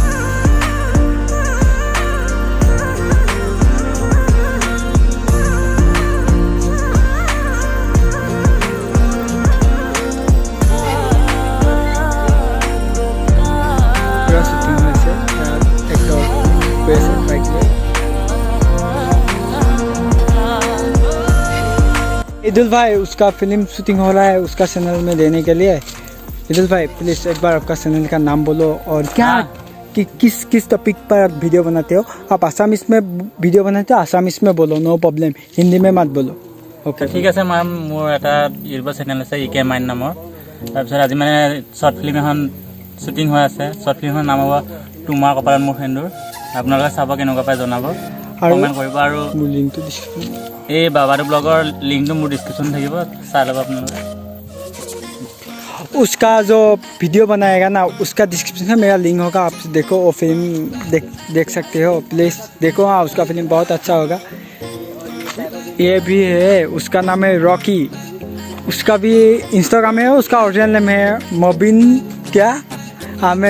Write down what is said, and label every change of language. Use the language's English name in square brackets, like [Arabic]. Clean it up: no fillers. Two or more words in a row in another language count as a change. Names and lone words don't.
[Hindi] पूरा शूटिंग में से एक तो पैसे बाइक में इदुल भाई उसका फिल्म शूटिंग हो रहा है, उसका चैनल में देने के लिए। इदुल भाई प्लीज एक बार आपका चैनल का नाम बोलो और क्या कि किस टॉपिक पर वीडियो बनाते हो। आप आसामीस में वीडियो बनाते हो, आसामीस में बोलो, [English] no problem, [Hindi] हिंदी में मत बोलो। [Assamese] ওকে ঠিক আছে মেম, মোৰ এটা [English] YouTube channel [Assamese] আছে ইকে মাইন নামৰ। তাৰপিছত আজি মানে [English] short film [Assamese] এখন শ্বুটিং হৈ আছে, শ্বৰ্ট ফিল্মখনৰ নাম হ'ব তোমাৰ কপালত মোৰ সেন্দুৰ। আপোনালোকে চাব, কেনেকুৱা পাই জনাব, কমেণ্ট কৰিব। আৰু লিংকটো দিছোঁ, এই বাবাটো ব্লগৰ লিংকটো মোৰ ডিছক্ৰিপশ্যন থাকিব, চাই ল'ব আপোনালোকে। [Hindi] उसका जो वीडियो बनाएगा ना, उसका डिस्क्रिप्शन में मेरा लिंक होगा, आप देखो वो फिल्म देख सकते हो, प्लीज़ देखो। हाँ, उसका फिल्म बहुत अच्छा होगा। ये भी है, उसका नाम है रॉकी, उसका भी इंस्टाग्राम है, उसका [English] original name [Hindi] है मोबिन क्या आमिद।